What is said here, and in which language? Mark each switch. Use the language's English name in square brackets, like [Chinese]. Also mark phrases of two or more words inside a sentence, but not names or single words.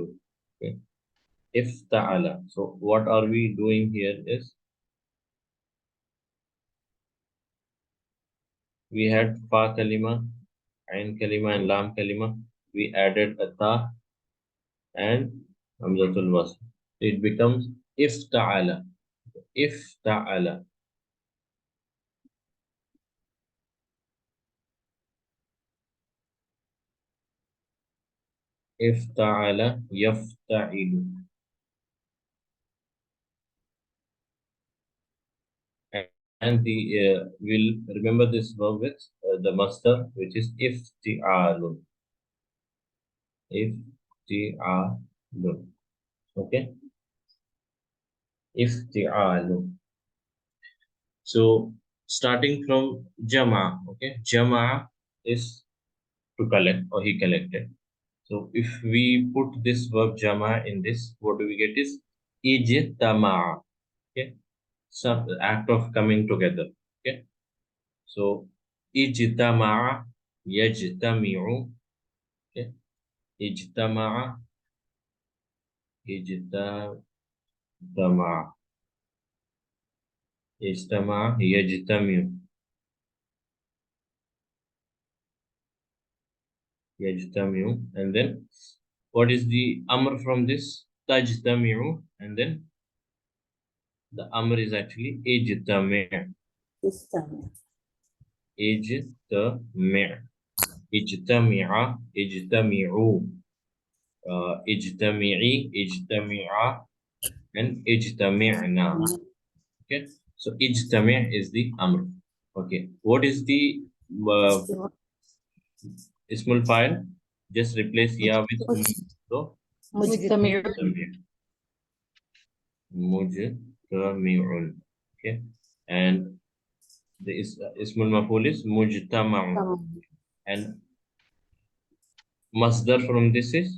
[English] Okay. Ifta'ala. So what are we doing here is we had [Arabic] فاء كلمة، عين كلمة, [English] and [Arabic] لام كلمة. [English] We added a ta and [Arabic] همزة الوصل. [English] It becomes [Arabic] افتعل. افتعل. افتعل يفتعل. [English] And the we'll remember this verb with the master, which is ifti'alun. Ifti'alun. Okay? Ifti'alun. So starting from Jama, okay? Jama is to collect, or he collected. So if we put this verb Jama in this, what do we get is ijtama. Okay? Some act of coming together. Okay? So [Arabic] اجتمع، يجتمع. [English] Okay? [Arabic] اجتمع، اجتمع، اجتمع، يجتمع. [English] Yajtami'u. And then what is the amr from this? Tajtami'u. And then the amr is actually ijtami'. This time. [Arabic] اجتمع اجتمع اجتمعوا اجتمعي اجتمع and اجتمعنا. [English] Okay, so اجتمع is the amr. Okay, what is the uh, [Arabic] اسم الفاعل? [English] Just replace ya with so [Arabic] مجتمع مجتمع مجتمع. [English] Okay, and the [Arabic] اسم المفعول [English] is mujtama'un, and masdar from this is